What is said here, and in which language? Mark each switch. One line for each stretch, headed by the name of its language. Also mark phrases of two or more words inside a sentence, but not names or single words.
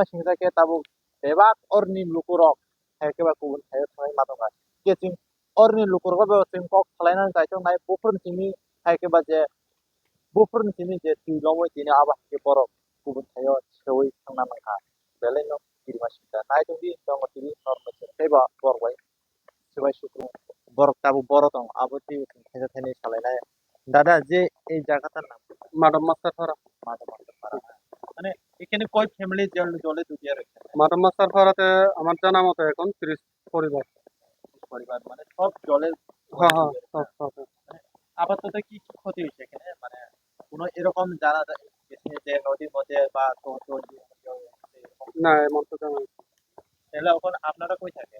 Kok Borok: singsa ke tabuk bebak orni lukurok haike ba kubun thayo thangai ma tonga ke orni lukurok ba sing kok khlainan jaitong nai bufrun singni haike baje bufrun singni je ti lomoi tini abo haike borok kubun thayo sewi thangna mangha belai no krima singsa nai tongdi dong tini normal seba borbai sebai sukru borok tabu borok tong abo ti thaisa thaini salainai
Bangla: দাদা যে এই জায়গাটার নাম
Kok Borok: madam master phara
Bangla: মাধবপাড়া মানে এখানে কয় ফ্যামিলি জলে ডুবিয়ে রয়েছে madam master phara te আমার জানা মতো এখন 30 পরিবার পরিবার মানে সব জলের হ্যাঁ হ্যাঁ ডুবে সব সব মানে আপাতত কি কি ক্ষতি হয়েছে এখানে মানে কোনো এরকম জানা গেছে যে নদীর মধ্যে বা না এমন তো জানা নেই। তাহলে এখন আপনারা কই থাকেন